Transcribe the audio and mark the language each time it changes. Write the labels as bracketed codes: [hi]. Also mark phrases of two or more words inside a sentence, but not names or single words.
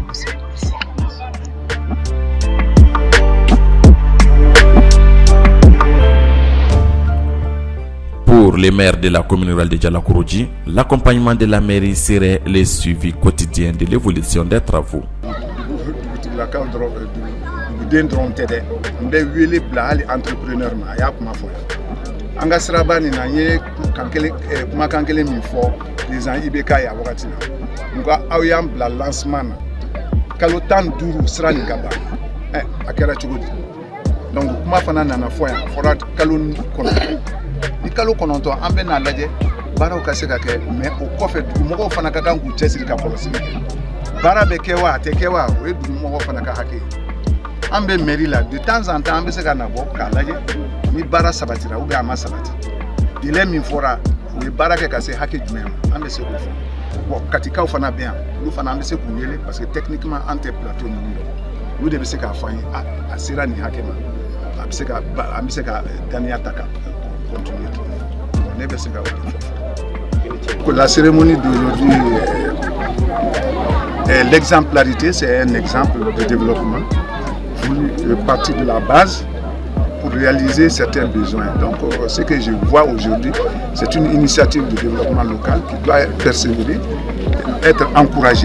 [fr] Pour les maires de la commune rurale de Djalakourodi, l'accompagnement de la mairie serait le suivi quotidien de l'évolution des travaux. [bm] Den dɔrɔn tɛ dɛ n bɛ wele bila hali entrepreneur ma a y'a kuma fɔ an ka siraba nin na n ye kumakan kelen min fɔ président IBK ye a wagati la nka aw y'an bila lancement na kalo 15 sira nin ka ban a kɛra cogo di donc kuma fana nana fɔ yan a fɔra kalo kɔnɔntɔn ni kalo kɔnɔntɔn an bɛ n'a lajɛ baaraw ka se ka kɛ mais o kɔfɛ dugumɔgɔw fana ka kan k'u cɛsiri ka kɔlɔsili kɛ baara bɛ kɛ wa a tɛ kɛ wa o ye dugumɔgɔw fana ka hakɛ ye. An bɛ mairie la [fr] de temps en temps [bm] an bɛ se ka na bɔ k'a lajɛ ni baara sabatira [fr] ou bien [bm] a ma sabati délai min fɔra u ye baara kɛ ka se hakɛ jumɛn ma an bɛ se k'o fɔ bon katikaw fana bɛ yan olu fana an bɛ se k'u wele [fr] parce que [bm] techniquement an tɛ plateau ninnu dɔn olu de bɛ se k'a fɔ an ye a sera nin hakɛ ma an bɛ se ka daniya ta ka continuer bon ne bɛ se ka o de fɔ. [fr] La cérémonie d'aujourd'hui l'exemplarité c'est un exemple de développement partie de la base pour réaliser certains besoins. Donc ce que je vois aujourd'hui, c'est une initiative de développement local qui doit persévérer, être encouragée.